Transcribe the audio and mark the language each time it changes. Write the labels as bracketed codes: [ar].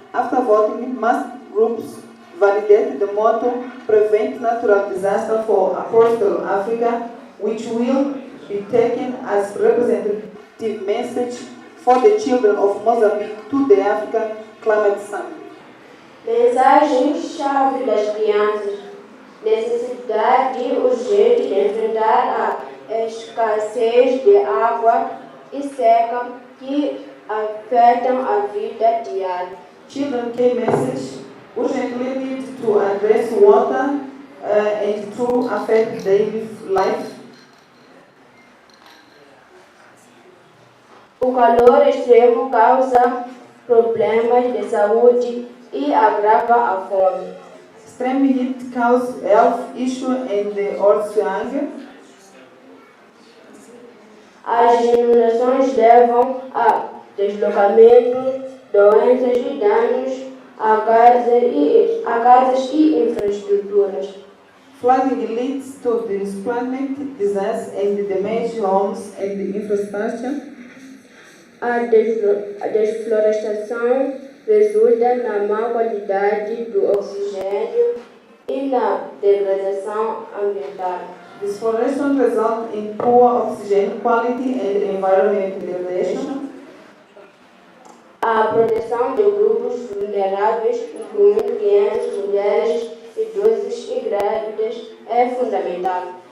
[en] After voting, most groups validate the motto prevent natural disaster for a prosperous Africa, which will be taken as representative message for the children of Mozambique to the African Climate Summit. [pt] Mensagem-chave das crianças: necessidade urgente de enfrentar a escassez de água e seca que afetam a vida diária. [en] Children key message urgently need to address water and to affect daily life. [pt] O calor extremo causa problemas de saúde e agrava a fome. [en] Extreme heat causes health issues and also hunger. [pt] As inundações levam a deslocamento, doenças e danos a casas e infraestruturas. [en] Flooding leads to displacement, disaster and damage homes and infrastructure. [pt] A desflorestação resulta na má qualidade do oxigênio e na degradação ambiental. [en] Deforestation results in poor oxygen quality and environmental degradation. [pt] A proteção de grupos vulneráveis, incluindo crianças, mulheres, idosos e grávidas, é fundamental.